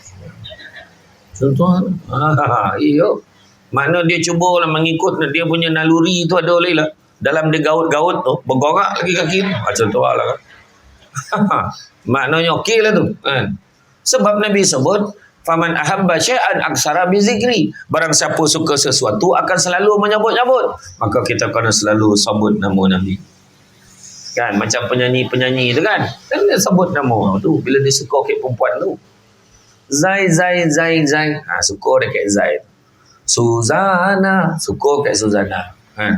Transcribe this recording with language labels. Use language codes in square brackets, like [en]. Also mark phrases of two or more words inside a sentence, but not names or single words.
[ms] Tuan-tuan, iya. Mana dia cuba lah mengikut dia punya naluri tu ada lagi lah. Dalam dia gaut-gaut tu, bergorak lagi kaki tu. Macam tu lah kan. Maknanya okey lah tu. Kan? Sebab Nabi sebut, [ar] فمن أحب شيئا أكثر بذكر. [ms] Barang siapa suka sesuatu akan selalu menyebut-nyebut. Maka kita kena selalu sebut nama Nabi. Kan? Macam penyanyi-penyanyi tu kan. Dan dia sebut nama tu. Bila dia suka ke perempuan tu. Zai. Suka dekat Zai. Suzana. Suka dekat Suzana. Kan?